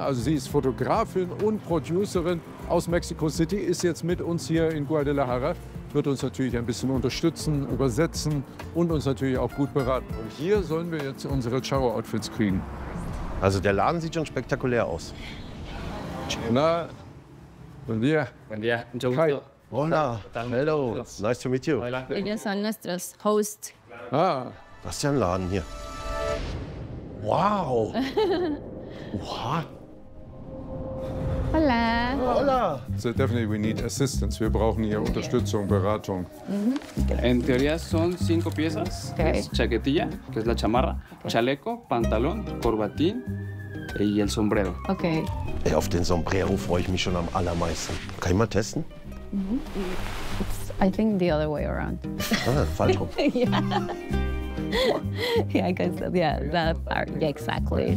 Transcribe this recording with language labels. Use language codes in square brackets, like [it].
[de] Also sie ist Fotografin und Producerin aus Mexico City, ist jetzt mit uns hier in Guadalajara. Wird uns natürlich ein bisschen unterstützen, übersetzen und uns natürlich auch gut beraten. Und hier sollen wir jetzt unsere Chavo-Outfits kriegen. Also der Laden sieht schon spektakulär aus. [es] Na, buen día. Buen día, mucho gusto. [en] Hola, hello, nice to meet you. [es] Ellos son nuestros hosts. Ah. [de] Das ist ja ein Laden hier. Wow. Wow. [es] Hola. Hola. [en] So definitely we need assistance. [de] Wir brauchen hier Unterstützung, Beratung. Mm-hmm. [es] En teoría son cinco piezas. Okay. Chaquetilla, que es la chamarra, okay. Chaleco, pantalón, corbatín y el sombrero. Okay. [de] Ey, auf den Sombrero freue ich mich schon am allermeisten. Kann ich mal testen? Mm-hmm. [en] I think the other way around. [de] Ah, falsch rum. [en] Yeah. Yeah, because yeah, that part, yeah, exactly.